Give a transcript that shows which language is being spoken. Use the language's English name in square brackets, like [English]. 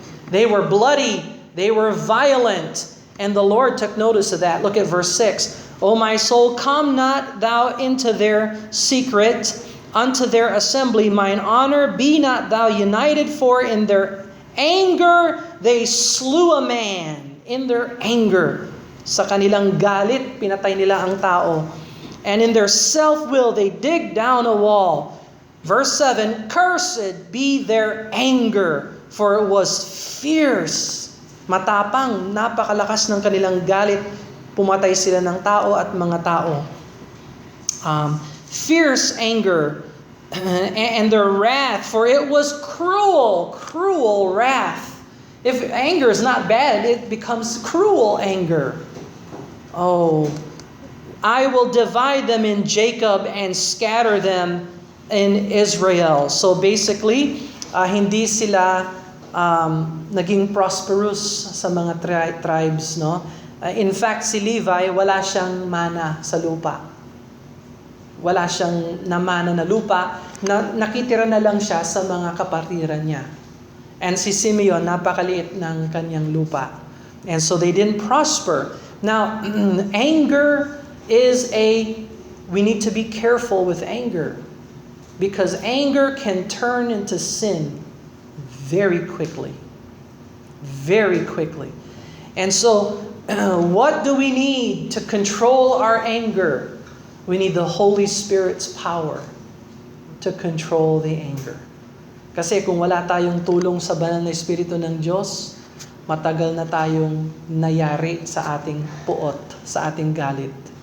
[English] They were bloody. They were violent. And the Lord took notice of that. Look at verse 6. O my soul, come not thou into their secret, unto their assembly. Mine honor be not thou united, for in their anger they slew a man. In their anger. [Filipino] Sa kanilang galit, pinatay nila ang tao. [English] And in their self-will, they dig down a wall. Verse 7, cursed be their anger, for it was fierce. [Filipino] Matapang, napakalakas ng kanilang galit. Pumatay sila ng tao at mga tao. [English] Fierce anger, and their wrath, for it was cruel, cruel wrath. If anger is not bad, it becomes cruel anger. Oh, I will divide them in Jacob and scatter them in Israel. So basically, [Filipino] hindi sila naging prosperous sa mga tribes, no? [English] In fact, [Filipino] si Levi, wala siyang mana sa lupa. Wala siyang namana na lupa. Nakitira na lang siya sa mga kapatiran niya. And si Simeon, napakaliit ng kanyang lupa. [English] And so they didn't prosper. Now, anger is we need to be careful with anger. Because anger can turn into sin very quickly. Very quickly. And so, what do we need to control our anger? We need the Holy Spirit's power to control the anger. [Filipino] Kasi kung wala tayong tulong sa banal na Espiritu ng Diyos, matagal na tayong nayari sa ating puot, sa ating galit.